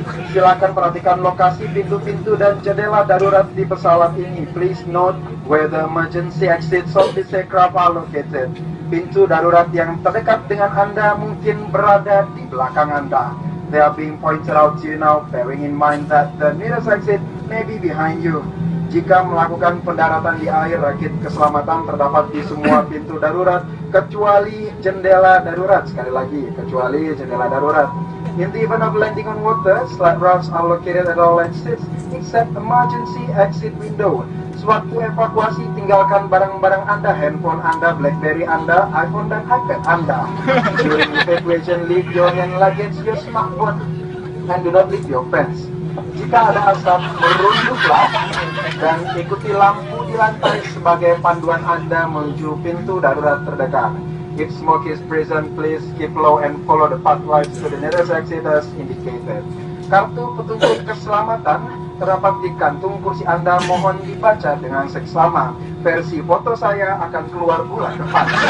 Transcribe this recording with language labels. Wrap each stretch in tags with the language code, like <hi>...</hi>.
<id>Silakan perhatikan lokasi pintu-pintu dan jendela darurat di pesawat ini.</id> <en>Please note where the emergency exits of this aircraft are located.</en> <id>Pintu darurat yang terdekat dengan Anda mungkin berada di belakang Anda.</id> <en>They are being pointed out to you now, bearing in mind that the nearest exit may be behind you.</en> <id>Jika melakukan pendaratan di air, rakit keselamatan terdapat di semua pintu darurat, kecuali jendela darurat. Sekali lagi, kecuali jendela darurat.</id> <en>In the event of landing on water, slide ramps are located at all exits, except emergency exit window.</en> <id>Sewaktu evakuasi, tinggalkan barang-barang Anda, handphone Anda, BlackBerry Anda, iPhone dan iPad Anda.</id> <en>During evacuation, leave your hand luggage, your smartphone, and do not leave your pants.</en> <id>Jika ada asap, merunduklah dan ikuti lampu di lantai sebagai panduan Anda menuju pintu darurat terdekat.</id> <en>If smoke is present, please keep low and follow the pathways to the nearest exit as indicated.</en> <id>Kartu petunjuk keselamatan terdapat di kantung kursi Anda, mohon dibaca dengan seksama. Versi foto saya akan keluar bulan depan.</id>